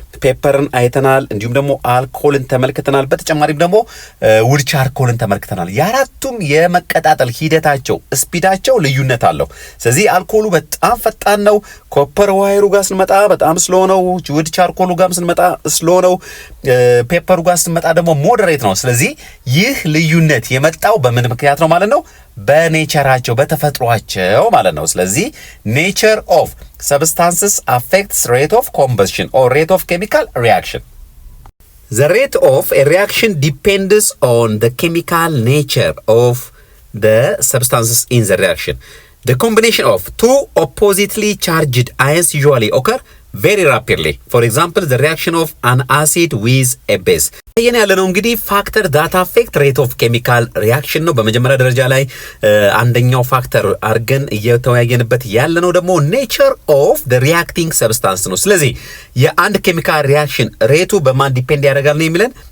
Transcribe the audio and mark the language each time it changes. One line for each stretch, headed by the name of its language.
Amharic: ፔፐርን አይተናል፣ እንዲሁም ደግሞ አልኮልን ተመልክተናል። በተጨማሪም ደግሞ ውድ ቻርኮልን ተመልክተናል። የአራቱም የመቀጣጠል ሂደታቸው ስፒዳቸው ልዩነት አለው። ስለዚህ አልኮሉ በጣም ፈጣን ነው። ኮፐር ዋይሩ ጋር ስንመጣ በጣም ስሎ ነው። ውድ ቻርኮሉ ጋር ስንመጣ ስሎ ነው። ፔፐሩ ጋር ስንመጣ ደግሞ ሞደሬት ነው። ስለዚህ ይህ ልዩነት የመጣው በምን ምክንያት ነው ማለት ነው? በኔቸራቸው በተፈጥሯቸው ማለት ነው። ስለዚህ ኔቸር ኦፍ
English: substances affects rate of combustion or rate of chemical reaction. The rate of a reaction depends on the chemical nature of the substances in the reaction. The combination of two oppositely charged ions usually occur very rapidly. For example, the reaction of an acid with a base.
Amharic: ይሄን ያለነው እንግዲህ ፋክተር ዳታ አፌክት ሬት ኦፍ ኬሚካል ሪያክሽን ነው። በመጀመሪያ ደረጃ ላይ አንደኛው ፋክተር አድርገን እየተወያየንበት ያለነው ደግሞ ኔቸር ኦፍ ዘ ሪያክቲንግ ሰብስታንስ ነው። ስለዚህ የአንድ ኬሚካል ሪያክሽን ሬቱ በማን ዲፔንድ ያደርጋል ነው የሚለን?